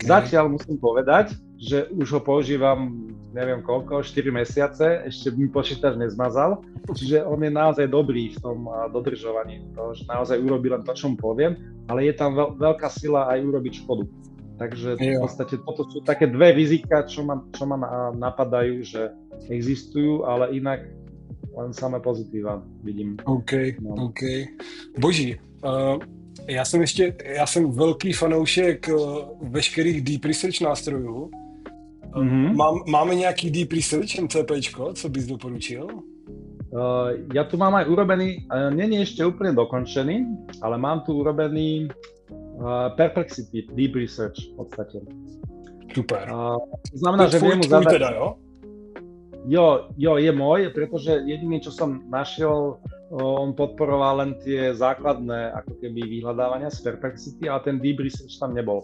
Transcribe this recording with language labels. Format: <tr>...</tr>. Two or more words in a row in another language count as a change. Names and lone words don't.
<sk>Zatiaľ musím povedať, že už ho používam, neviem koľko, 4 mesiace, ešte mi počítač nezmazal, čiže on je naozaj dobrý v tom dodržovaní toho, že naozaj urobí len to, čo mu poviem, ale je tam veľká sila aj urobiť škodu. Takže v podstate toto sú také dve rizika, čo ma napadajú, že existujú, ale inak len samé pozitíva vidím. OK.</sk> <cs>Boží, já jsem velký fanoušek veškerých</cs> <en>deep research</en> <cs>nástrojů. Máme nějaký</cs> <en>deep research</en> <cs>MCPčko, co bys doporučil?</cs> <sk>Ja tu mám aj urobený, nie je ešte úplne dokončený, ale mám tu urobený Perplexity</sk> <en>deep research</en> <sk>v podstate. Super. To znamená, že viem mu zadať...</sk> <cs>Teda, jo?</cs> <sk>Jo, je môj, pretože jediný, čo som našiel, on podporoval len tie základné ako keby vyhľadávania z Perplexity, ale ten</sk> <en>deep research</en> <sk>tam nebol.</sk>